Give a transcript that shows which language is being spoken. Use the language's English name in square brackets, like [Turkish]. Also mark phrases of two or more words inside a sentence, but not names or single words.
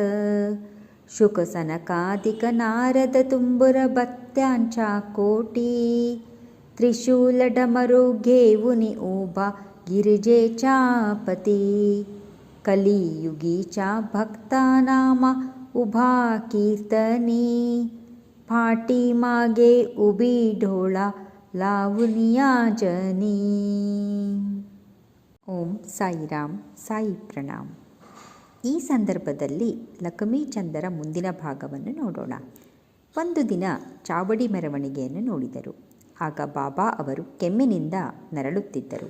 [Marathi] शुक सनकादिक नारद तुंबुर बत्त्यांच्या कोटी, त्रिशूल डमरू घेऊन उभा गिरिजेच्या पती. कलियुगीच्या भक्तानामा उभा कीर्तनी, पाठीमागे उभी ढोळा लावून या जनी. [Kannada] ಓಂ ಸಾಯಿರಾಮ್, ಸಾಯಿ ಪ್ರಣಾಮ್. ಈ ಸಂದರ್ಭದಲ್ಲಿ ಲಕ್ಷ್ಮೀಚಂದರ ಮುಂದಿನ ಭಾಗವನ್ನು ನೋಡೋಣ. ಒಂದು ದಿನ ಚಾವಡಿ ಮೆರವಣಿಗೆಯನ್ನು ನೋಡಿದರು. ಆಗ ಬಾಬಾ ಅವರು ಕೆಮ್ಮಿನಿಂದ ನರಳುತ್ತಿದ್ದರು.